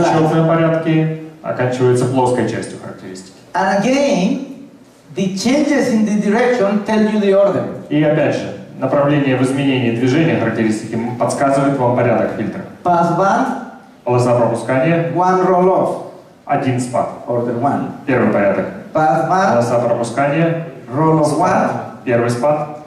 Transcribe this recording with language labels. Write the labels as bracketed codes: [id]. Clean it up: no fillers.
[ru] Отчетные порядки оканчиваются плоской частью характеристики. [en] And again, the changes in the direction tell you the order. [ru] И опять же, направление в изменении движения характеристики подсказывает вам порядок фильтра. [en] Pass band, [ru] Полоса пропускания, [en] one roll off, [ru] один спад. [en] order 1. [ru] Первый порядок. [en] Pass band, [ru] Полоса пропускания, [en] roll off 1, [ru] первый спад,